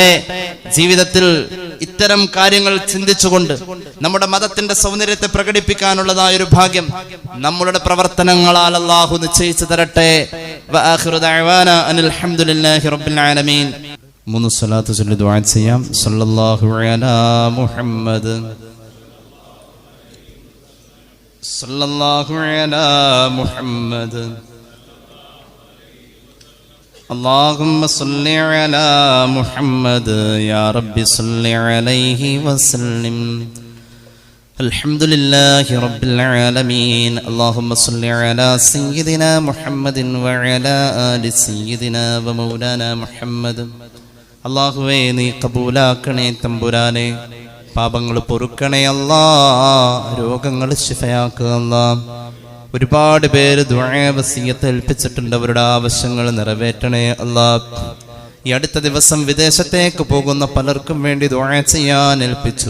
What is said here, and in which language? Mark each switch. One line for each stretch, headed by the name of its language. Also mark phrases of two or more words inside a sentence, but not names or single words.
Malayalam: ജീവിതത്തിൽ ഇത്തരം കാര്യങ്ങൾ ചിന്തിച്ചുകൊണ്ട് നമ്മുടെ മതത്തിന്റെ സൗന്ദര്യത്തെ പ്രകടിപ്പിക്കാനുള്ളതായ ഒരു ഭാഗ്യം നമ്മളുടെ പ്രവർത്തനങ്ങളാൽ അല്ലാഹു നിശ്ചയിച്ചു തരട്ടെ.
Arabic: وآخر دعوانا أن الحمد لله رب العالمين.
Malayalam: 3 സ്വലാത്ത് ചൊല്ലി ദുആ ചെയ്യാം.
Arabic: صلى الله على محمد صلى الله على محمد, اللهم صل على محمد يا رب صل عليه وسلم. الحمد لله رب العالمين. اللهم صل على سيدنا محمد وعلى آل سيدنا ومولانا محمد.
Malayalam: അല്ലാഹുവേ, നീ കബൂലാക്കണേ തമ്പുരാനെ, പാപങ്ങൾ പൊറുക്കണേ അല്ലാ, രോഗങ്ങൾ ശിഫയാക്കുക അല്ലാ. ഒരുപാട് പേര് ദുആ വസിയത്ത് ഏൽപ്പിച്ചിട്ടുണ്ട്, അവരുടെ ആവശ്യങ്ങൾ നിറവേറ്റണേ അല്ലാ. ഈ അടുത്ത ദിവസം വിദേശത്തേക്ക് പോകുന്ന പലർക്കും വേണ്ടി ദുആ ചെയ്യാൻ ഏൽപ്പിച്ചു.